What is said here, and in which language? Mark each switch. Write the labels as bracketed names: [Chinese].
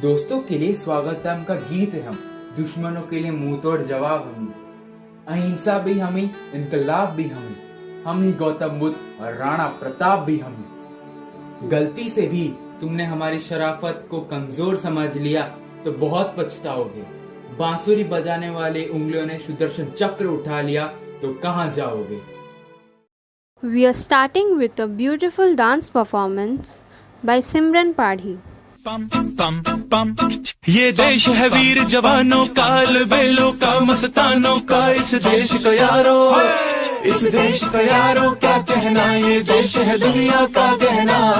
[Hindi] दोस्तों के लिए स्वागतम का गीत है हम, दुश्मनों के लिए मुंह तोड़ जवाब हमें, अहिंसा भी हमें, इनकलाब भी हमें, हम ही गौतम बुद्ध और राणा प्रताप भी हमें। गलती से भी तुमने हमारी शराफत को कमजोर समझ लिया तो बहुत पछताओगे। बांसुरी बजाने वाले उंगलियों ने सुदर्शन चक्र उठा लिया तो कहां जाओगे। [English] We are starting with a beautiful dance performance by Simran Padhi. [Hindi] पम पम पम ये देश है वीर जवानों का, अलबेलों का, मस्तानों का, इस देश का यारो, इस देश का यारो क्या कहना, ये देश है दुनिया का गहना।